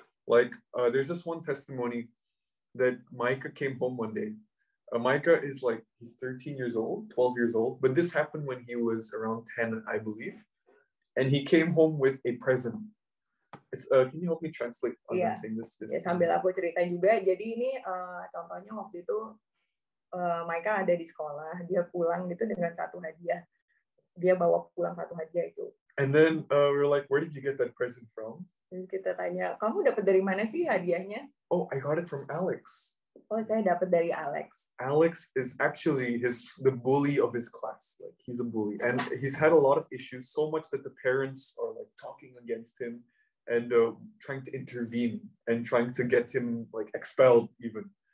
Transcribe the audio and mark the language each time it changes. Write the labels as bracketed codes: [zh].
[en] Like, there's this one testimony that Micah came home one day. Micah is like, he's 13 years old, 12 years old, but this happened when he was around 10, I believe. And he came home with a present. Can you help me translate? Saying this? [id] Ya, sambil aku cerita juga. Jadi ini contohnya waktu itu Micah ada di sekolah, dia pulang gitu dengan satu hadiah. Dia bawa pulang satu hadiah itu. [en] And then we're like, where did you get that present from? [id] Terus kita tanya, kamu dapat dari mana sih hadiahnya? [en] Oh, I got it from Alex. [id] Oh, saya dapat dari Alex. [en] Alex is actually the bully of his class. Like, he's a bully, and he's had a lot of issues, so much that the parents are like talking against him and trying to intervene and trying to get him like expelled even.